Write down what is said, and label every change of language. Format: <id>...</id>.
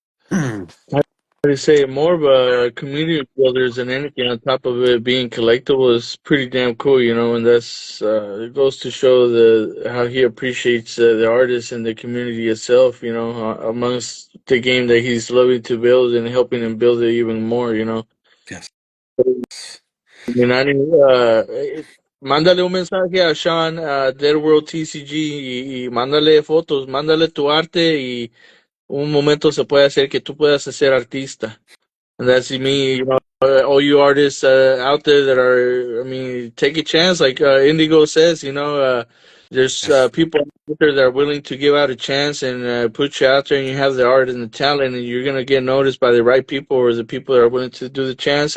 <en>How do you say more of a community builders than anything. On top of it being collectible is pretty damn cool, and that's it goes to show the how he appreciates the artist and the community itself, amongst the game that he's loving to build and helping him build it even more. Yes.</en> <es>Minani, mándale un mensaje a Sean, a Deadworld TCG, y mándale fotos, mándale tu arte y un momento se puede hacer que tú puedas ser artista.</es> <en>And that's me, all you artists out there that are, I mean, take a chance. Like Indigo says, there's Yes. people out there that are willing to give out a chance and put you out there, and you have the art and the talent, and you're gonna get noticed by the right people or the people that are willing to do the chance.</en>